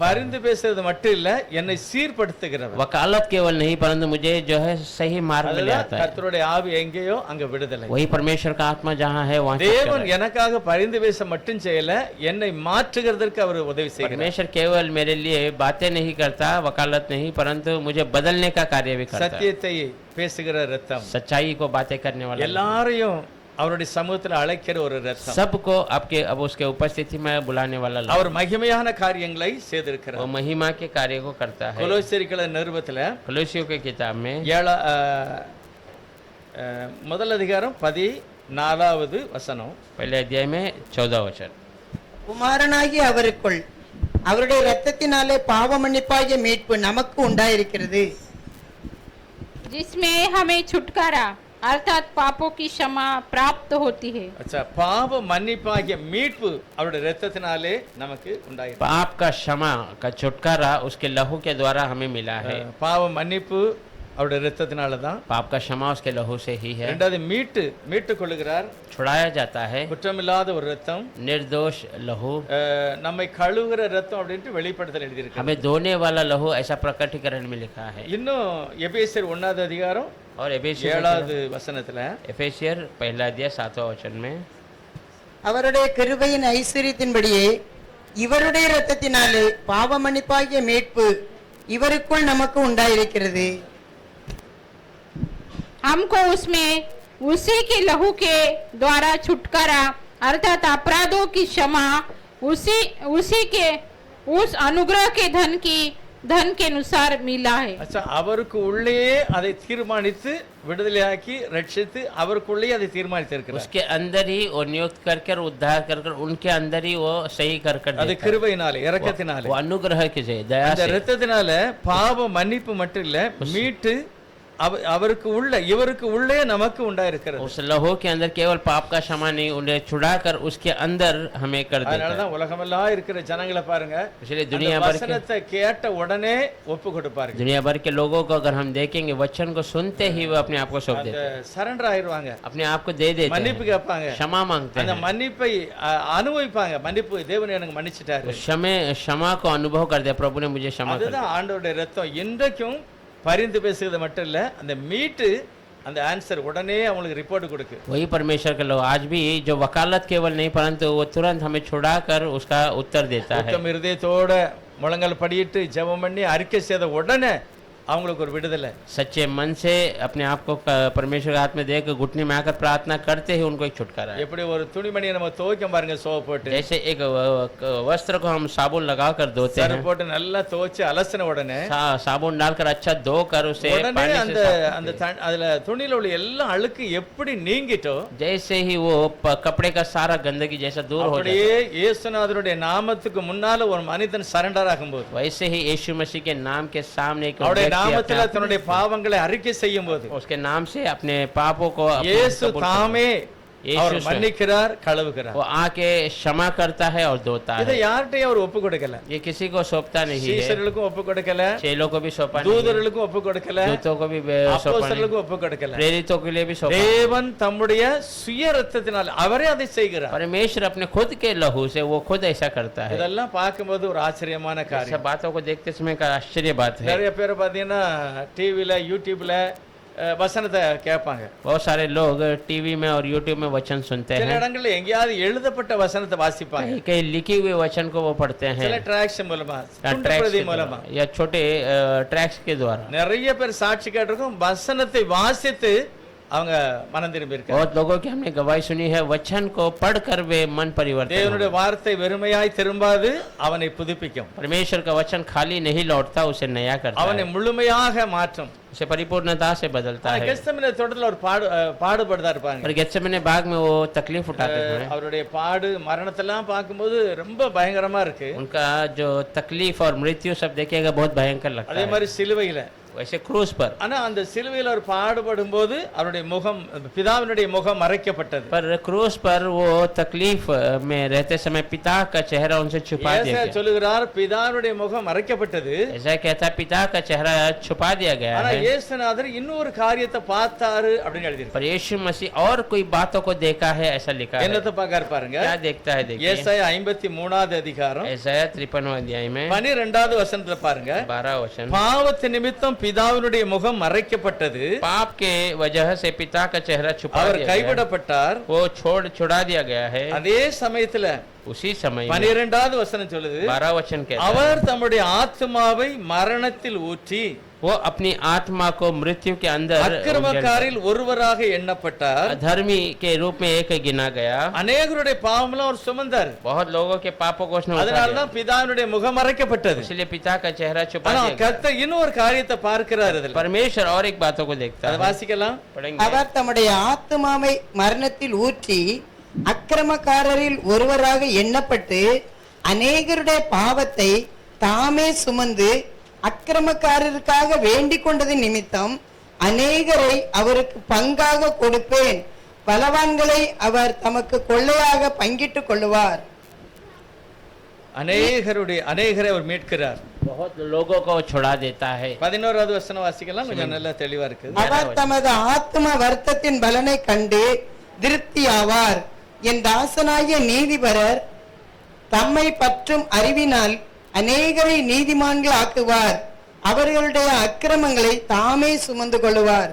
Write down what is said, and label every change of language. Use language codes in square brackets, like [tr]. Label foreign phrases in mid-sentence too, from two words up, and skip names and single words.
[ta] பரிந்து பேசுறது மட்டும் இல்ல, என்னை சீர்படுத்துகிறவர். [hi] वकालत केवल नहीं परंतु मुझे जो है सही मार्ग में ले [ta] அதுதான் [hi] आता है. [ta] கர்த்தருடைய ஆவி எங்கேயோ அங்க விடுதலை. [hi] वही परमेश्वर का आत्मा जहाँ है वहाँ शिक्षा [ta] தேவன் [hi] है. [ta] எனக்காக பரிந்து பேச மட்டும் செய்யல, என்னை மாற்றுகிறதற்கு அவர் உதவி செய்கிறார். [hi] परमेश्वर केवल मेरे लिए बातें नहीं करता, वकालत नहीं, परंतु मुझे बदलने का कार्य भी करता है. [ta] சத்தியத்தை பேசுகிற ரத்தம், [hi] सच्चाई को बातें करने वाला [ta] எல்லாரையும் அவருடைய சமூகத்துல அழைக்கிற ஒரு ரத்தம். [hi] सबको आपके अब उसके उपस्थिति में बुलाने वाला लहू. [ta] அவர் மகிமையான காரியங்களை செய்திருக்கிறார். [hi] वो महिमा के कार्य को करता है. [ta] கொலோசியர்களின் நிருபத்துல [hi] कलोसियों के किताब में [ta] முதல் அதிகாரம் 14வது வசனம், [hi] पहले अध्याय में 14 वचन. [ta] குமாரனாகிய அவருக்குள் அவருடைய இரத்தத்தினாலே பாவ மன்னிப்பாகிய மீட்பு நமக்கு உண்டாயிருக்கிறது. [hi] जिसमें हमें छुटकारा अर्थात पापों की क्षमा प्राप्त होती है. अच्छा, [ta] பாவ மன்னிப்பாகிய மீட்பு அவருடைய இரத்தத்தினாலே நமக்கு உண்டாயிருக்கு. [hi] पाप का क्षमा का छुटकारा उसके लहू के द्वारा हमें मिला है. [ta] பாவ மன்னிப்பு அவருடைய இரத்தத்தினால தான். [hi] पाप का क्षमा उसके लहू से ही है. [ta] இரண்டாவது மீட்டு கொள்ளுகிறார். [hi] छुड़ाया जाता है. [ta] குற்றமில்லாத ஒரு ரத்தம், [hi] निर्दोष लहू. [ta] நம்மை கழுவுகிற ரத்தம் அப்படின்ட்டு வெளிப்படுத்தல் எழுதியிருக்கு. [hi] हमें धोने वाला लहू ऐसा प्रकटीकरण में लिखा है. [ta] இன்னும் எபேசியர் 1வது அதிகாரம் [hi] और एफेसियर [ta] 7வது வசனத்துல, [hi] एफेसियर पहला अध्याय 7वां वचन में [ta] அவருடைய கிருபையின் ஐஸ்வரியத்தின்படியே இவருடைய இரத்தத்தினாலே பாவ மன்னிப்பாகிய மீட்பு இவருக்குள் நமக்கு உண்டாயிருக்கிறது. [hi] हमको उसमें उसी के लहू के द्वारा छुटकारा अर्थात अपराधों की क्षमा उसी के उस अनुग्रह के धन की धन के अनुसार मिला है। [ta] அச்சா அவருக்கு உள்ளேயே அதை தீர்மானித்து விடுதலையாக்கி ரட்சித்து அவருக்குள்ளேயே அதை தீர்மானித்திருக்கிறார். [hi] उसके अंदर ही वो नियुक्त करके और उद्धार कर उनके अंदर ही वो सही कर [ta] அது [hi] देता है। [ta] கிருபையினாலே இரக்கத்தினாலே [hi] वो अनुग्रह की जय दया [ta] அந்த [hi] से [ta] இரத்தத்தினால பாவ மன்னிப்பு மட்டும் இல்ல மீட்டு அவருக்கு உள்ள இவருக்கு உள்ளே நமக்கு உண்டாயிருக்கிறது. [hi] उस लहू के अंदर केवल पाप का क्षमा नहीं उन्हें छुड़ाकर उसके अंदर हमें कर देता [ta] அதனால [hi] है। [ta] தான் உலகமெல்லாம் இருக்கிற ஜனங்களை பாருங்க [hi] इसलिए [ta] அந்த [hi] दुनिया भर के [ta] வசனத்தை கேட்ட உடனே ஒப்பு கொடுப்பார்கள். [hi] दुनिया भर के लोगों को अगर हम देखेंगे वचन को सुनते ही वो अपने आप को सौंप [ta] அந்த [hi] देते हैं, [ta] சரண்டர் ஆயிருவாங்க, [hi] अपने आप को दे देते [ta] மன்னிப்பு [hi] हैं, [ta] கேட்பாங்க, [hi] क्षमा मांगते [ta] அந்த [hi] हैं, [ta] மன்னிப்பை அனுபவிப்பாங்க. மன்னிப்பு தேவன் எனக்கு மன்னிச்சிட்டாரு. [hi] उस क्षमा को अनुभव करते हैं, प्रभु ने मुझे क्षमा कर दिया। [ta] அதுதான் ஆண்டவருடைய ரத்தம் இன்றைக்கும் பரிந்து பேசுறது மட்டும் இல்ல, அந்த மீட்டு அந்த ஆன்சர் உடனே அவங்களுக்கு ரிப்போர்ட் கொடுக்கு. [hi] वही परमेश्वर के लोग आज भी जो वकालत केवल नहीं परंतु वो तुरंत हमें छुड़ाकर उसका उत्तर देता है। [ta] உத்தம இருதயத்தோட முழங்கால் படியிட்டு ஜெபம் பண்ணி அறிக்கை செய்த உடனே அவங்களுக்கு ஒரு விடுதலை. [hi] सच्चे मन से अपने आप को परमेश्वर के हाथ में देकर घुटने में आकर प्रार्थना करते ही उनको एक छुटकारा है। [ta] எப்படி ஒரு துணிமணியை நம்ம துவைக்க பாருங்க, சோப் போட்டு [hi] जैसे एक वस्त्र को हम साबुन लगा कर धोते [ta] சர்ஃப் [hi] हैं, [ta] போட்டு நல்லா துவைச்சு அலசின உடனே [hi] साबुन डालकर अच्छा धोकर उसे [ta] உடனே [hi] पानी से [ta] அந்த [hi] साफ [ta] அந்த [hi] करते हैं। [ta] அதுல துணியில உள்ள எல்லா அழுக்கு எப்படி நீங்கிட்டோ [hi] जैसे ही वो कपड़े का सारा गंदगी जैसा दूर हो जाता [ta] அப்படியே இயேசுநாதருடைய நாமத்துக்கு முன்னால ஒரு மனிதன் சரண்டர் ஆகும்போது, [hi] है, वैसे ही यीशु मसीह के नाम के सामने एक [ta] அவருடைய [hi] व्यक्ति [ta] நாமத்துல [hi] अपने आप- [ta] தன்னுடைய பாவங்களை அறிக்கை செய்யும் போது [hi] उसके नाम से अपने पापों को अपने [ta] இயேசு [hi] कबूल करता है। [ta] தாமே இயேசு அவர் [hi] स्वयं [ta] மன்னிக்கிறார், கழுவுகிறார். [hi] वो आके क्षमा करता है और धोता [ta] இதை [hi] है। [ta] யார்கிட்டயும் அவர் ஒப்பு கொடுக்கல, [hi] ये किसी को सौंपता नहीं है, [ta] சீசர்களுக்கும் ஒப்பு கொடுக்கல, [hi] चेलों को भी सौंपा नहीं, [ta] தூதர்களுக்கும் ஒப்பு கொடுக்கல, [hi] दूतों को भी सौंपा नहीं, [ta] அப்போஸ்தலர்களுக்கும் ஒப்பு கொடுக்கல. [hi] प्रेरितों के लिए भी सौंपा नहीं। [ta] தேவன் தம்முடைய சுய ரத்தத்தினால் அவரே அதை செய்கிறார். [hi] परमेश्वर अपने खुद के लहू से वो खुद ऐसा करता है। [ta] இதெல்லாம் பார்க்கும்போது ஒரு ஆச்சரியமான [hi] सब [ta] காரியம். [hi] बातों को देखते समय का आश्चर्य बात है। [ta] நிறைய பேர் பாத்தீங்கன்னா டிவில யூடியூப்ல வசனத்தை கேட்பாங்க. [hi] बहुत सारे लोग टीवी में और यूट्यूब में वचन सुनते [ta] சில [hi] हैं, [ta] இடங்கள்ல எங்கேயாவது எழுதப்பட்ட வசனத்தை வாசிப்பாங்க. [hi] कहीं कहीं लिखे हुए वचन को वो पढ़ते [ta] சில [hi] हैं [ta] ட்ராக்ஸ் மூலமா, துண்டு [hi] ट्रैक्स [ta] பிரதி [hi] के [ta] மூலமா. [hi] द्वारा या छोटे ट्रैक्स के द्वारा। [ta] நிறைய பேர் சாட்சி கேட்டிருக்கோம், வசனத்தை வாசித்து அவங்க மனம் திரும்பி இருக்காங்க. [hi] बहुत लोगों की हमने गवाही सुनी है, वचन को पढ़कर वे मन परिवर्तन [ta] தேவனுடைய [hi] हुए। [ta] வார்த்தை வெறுமையாய் திரும்பாது, அவனை புதுப்பிக்கும், [hi] परमेश्वर का वचन खाली नहीं लौटता, उसे नया करता [ta] அவனை [hi] है, [ta] முழுமையாக மாற்றும். [hi] उसे परिपूर्णता से बदलता है। [ta] கெத்செமனே தோட்டத்துல ஒரு பாடுபடுதா இருப்பாங்க. [hi] और गेत्सेमने बाग में वो तकलीफ उठाते हैं, [ta] அவருடைய பாடு மரணத்தெல்லாம் பார்க்கும்போது ரொம்ப பயங்கரமா இருக்கு. [hi] उनका जो तकलीफ और मृत्यु सब देखिएगा बहुत भयंकर लगता [ta] அதே [hi] है। [ta] மாதிரி சிலுவையில, [hi] वैसे क्रूस पर, [ta] ஆனா அந்த சிலுவையில அவர் பாடுபடும் போது அவருடைய முகம், பிதாவினுடைய முகம் மறைக்கப்பட்டது. [hi] पर क्रूस पर वो तकलीफ में रहते समय पिता का चेहरा उनसे छुपा दिया [ta] ஏசாயா [hi] गया। [ta] சொல்லுகிறார், பிதாவினுடைய முகம் மறைக்கப்பட்டது, [hi] ऐसा कहता है पिता का चेहरा छुपा दिया गया [ta] ஆனா [hi] है, [ta] இயேசுநாதர் இன்னொரு காரியத்தை பார்த்தாரு அப்படின்னு எழுதியிருக்கு. [hi] पर यीशु मसीह और कोई बातों को देखा है, ऐसा लिखा है। [ta] என்னத்தை பார்க்காரு பாருங்க. [hi] क्या देखता है देखिए, [ta] ஏசாயா 53வது அதிகாரம் [hi] ऐसाया 53वां अध्याय में [ta] 12வது वசனத்துல பாருங்க. [hi] 12 वचन, [ta] பாவத்து நிமித்தம் பிதாவினுடைய முகம் மறைக்கப்பட்டது, [hi] पाप के वजह से पिता का चेहरा छुपा [ta] அவர் [hi] दिया गया, [ta] கைவிடப்பட்டார். [hi] वो छुड़ा दिया गया है। [ta] அதே சமயத்துல [hi] उसी समय में [ta] 12வது வசனம் சொல்லுது, [hi] 12 वचन कहता है, [ta] அவர் தம்முடைய ஆத்துமாவை மரணத்தில் ஊற்றி [hi] वो अपनी आत्मा को मृत्यु के अंदर [ta] அக்கிரமக்காரில் ஒருவராக எண்ணப்பட்டார். [hi] धर्मी के रूप में एक गिना गया, [ta] அநேகருடைய பாவம்லாம் அவர் சுமந்தார். [hi] बहुत लोगों के पापों को उसने उठा लिया, [ta] அதனாலதான் பிதாவினுடைய முகம் மறைக்கப்பட்டது. [hi] इसलिए पिता का चेहरा छुपा [ta] ஆனா [hi] दिया गया। [ta] கர்த்தர் இன்னொரு காரியத்தை பார்க்கிறார் இதுல. [hi] परमेश्वर और एक बातों को देखता [ta] அதை [hi] है, [ta] வாசிக்கலாம். [hi] पढ़ेंगे। [ta] அவர் தம்முடைய ஆத்துமாவை மரணத்தில் ஊற்றி அக்கிரமக்காரரில் ஒருவராக எண்ணப்பட்டு அநேகருடைய பாவத்தை தாமே சுமந்து அக்கிரமக்காரருக்காக வேண்டிக் கொண்டது நிமித்தம் அநேகரை அவருக்கு பங்காக கொடுப்பேன், பலவான்களை அவர் தமக்கு கொள்ளையாக பங்கிட்டுக் கொள்ளுவார். அநேகரை அவர் மீட்கிறார். [hi] बहुत लोगों को छुड़ा देता है। [ta] 11வது வசனம் வாசிக்கலாம், கொஞ்சம் நல்லா தெளிவா இருக்குது. அவர் தமது ஆத்ம வருத்தத்தின் பலனை கண்டு திருப்தியாவார். என் தாசனாகிய நீதிபரர் தம்மை பற்றும் அறிவினால் அநேகரை நீதிமான்கள் ஆக்குவார், அவர்களுடைய அக்கிரமங்களை தாமே சுமந்து கொள்ளுவார்.